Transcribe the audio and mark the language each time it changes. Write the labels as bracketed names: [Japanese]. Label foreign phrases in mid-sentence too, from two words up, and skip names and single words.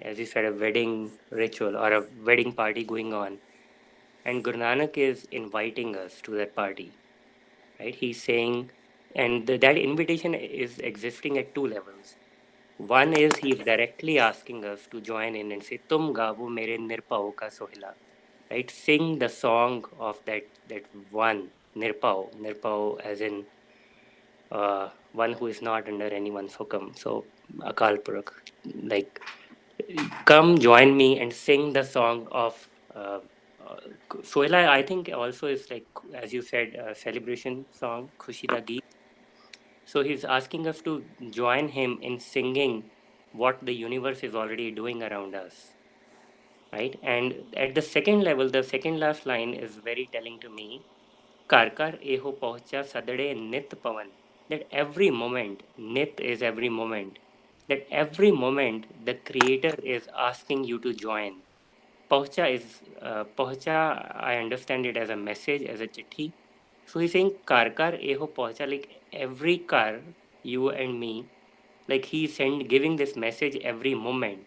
[English] As you said, a wedding ritual or a wedding party going on, and Guru Nanak is inviting us to that party, right? He's saying, and that invitation is existing at two levels. One is he's directly asking us to join in and say, [Punjabi] "ਤੁਮ ਗਾਵਹੁ ਮੇਰੇ ਨਿਰਭਉ ਕਾ ਸੋਹਿਲਾ," [English] right? Sing the song of that one nirpao, nirpao as in one who is not under anyone's hukam. So Akal Purakh, like, come join me and sing the song of uh, Sohila. I think also is like, as you said, a celebration song, [Punjabi] ਖੁਸ਼ੀ ਦਾ ਗੀਤ. [English] So he's asking us to join him in singing what the universe is already doing around us, right? And at the second level, the second last line is very telling to me. [Punjabi] ਕਾਰ ਕਾਰ ਏਹੋ ਪਹੁੰਚਾ ਸਦੜੇ ਨਿਤ ਪਵਨ, [English] that every moment, nit is every moment, that every moment the creator is asking you to join. Pahcha is pahcha, I understand it as a message, as a chithi. So he's saying [Punjabi] ਕਾਰ ਕਾਰ ਏਹੋ ਪਹੁੰਚਾ, [English] like every car, you and me, like he's giving this message every moment.